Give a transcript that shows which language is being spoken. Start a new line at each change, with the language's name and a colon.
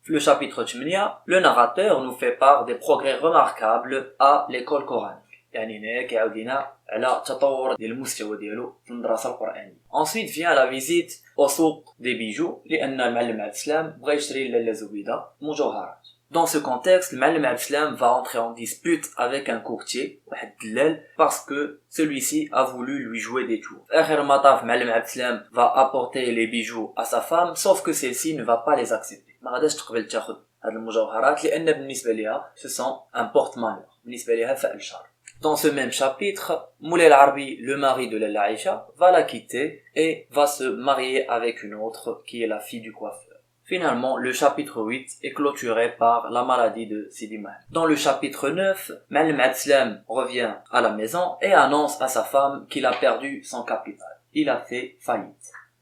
French: Le chapitre 8, le narrateur nous fait part des progrès remarquables à l'école coranique.
Arabic: يعني هنا كيعاودينا على تطور ديال المستوى ديالو في المدرسه القرانيه.
French: Ensuite vient la visite au souk des bijoux
Arabic: لان المعلم عبد السلام بغى يشري لاله زبيده مجوهرات.
French: Dans ce contexte, le معلم عبد السلام va entrer en dispute avec un courtier
Arabic: واحد الدلال
French: parce que celui-ci a voulu lui jouer des tours.
Arabic: في اخر المطاف
French: معلم عبد السلام va apporter les bijoux à sa femme sauf que celle-ci ne va pas les accepter.
Arabic: ما غاداش تقبل تاخذ هاد المجوهرات لان بالنسبه ليها
French: ce sont un porte-malheur.
Arabic: بالنسبه ليها فعل شر.
French: Dans ce même chapitre, Moulay Al-Arabi, le mari de Lalla Aïcha, va la quitter et va se marier avec une autre qui est la fille du coiffeur. Finalement, le chapitre 8 est clôturé par la maladie de Sidi Mohammed. Dans le chapitre 9, Ma'alem Abdeslam revient à la maison et annonce à sa femme qu'il a perdu son capital. Il a fait faillite.